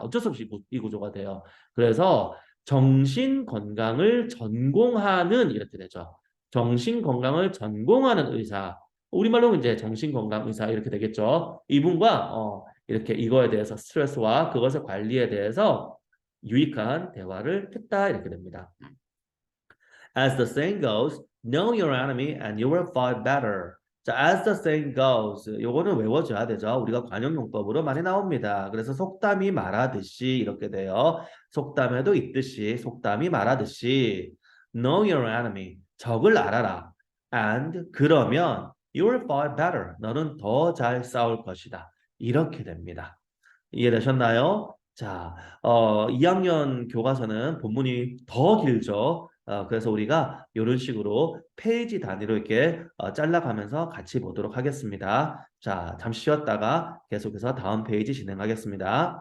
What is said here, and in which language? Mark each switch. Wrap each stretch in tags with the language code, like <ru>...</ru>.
<ko>어쩔 수 없이 이 구조가 돼요. 그래서 정신 건강을 전공하는 이렇게 되죠. 정신 건강을 전공하는 의사. 우리말로 이제 정신 건강 의사 이렇게 되겠죠. 이분과 이렇게 이거에 대해서 스트레스와 그것의 관리에 대해서 유익한 대화를 했다 이렇게 됩니다.</ko> <en>As the saying goes, know your enemy and you will fight better.</en> <ko>자,</ko> <en>as the saying goes,</en> <ko>요거는 외워줘야 되죠. 우리가 관용용법으로 많이 나옵니다. 그래서 속담이 말하듯이 이렇게 돼요. 속담에도 있듯이 속담이 말하듯이</ko> <en>know your enemy,</en> <ko>적을 알아라.</ko> <en>And</en> <ko>그러면</ko> <en>you will fight better.</en> <ko>너는 더 잘 싸울 것이다. 이렇게 됩니다. 이해되셨나요? 자, 2학년 교과서는 본문이 더 길죠. 그래서 우리가 이런 식으로 페이지 단위로 이렇게 잘라가면서 같이 보도록 하겠습니다. 자, 잠시 쉬었다가 계속해서 다음 페이지 진행하겠습니다.</ko>